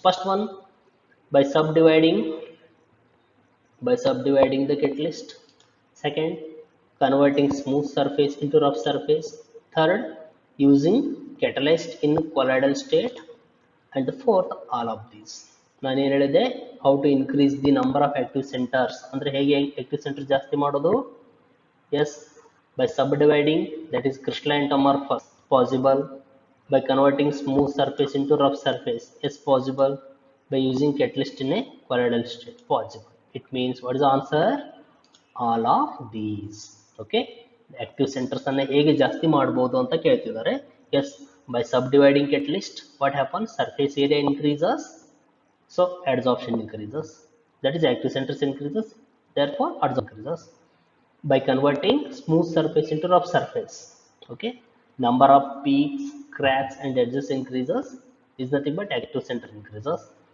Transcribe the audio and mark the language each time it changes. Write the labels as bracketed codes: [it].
[en] First one, by subdividing the catalyst. Second, converting smooth surface into rough surface. Third, using catalyst in colloidal state. And the fourth, all of these. [kn] ನಾನು ಏನು ಹೇಳಿದೆ? [en] How to increase the number of active centers. [kn] ಅಂದರೆ ಹೇಗೆ active center ಜಾಸ್ತಿ ಮಾಡೋದು? [en] Yes, by subdividing, that is crystalline amorphous, possible. By converting smooth surface into rough surface, is possible. By using catalyst in a colloidal state, possible. It means, what is the answer? All of these. [kn] Okay, active centers ಅನ್ನು ಹೇಗೆ ಜಾಸ್ತಿ ಮಾಡಬಹುದು ಅಂತ ಕೇಳ್ತಿದ್ದಾರೆ. [en] Yes, by subdividing catalyst what happens? Surface area increases, so adsorption increases, that is active centers increases, therefore adsorption increases. By converting smooth surface into rough surface, okay, number of peaks, cracks and edges increases, is nothing but active center increases.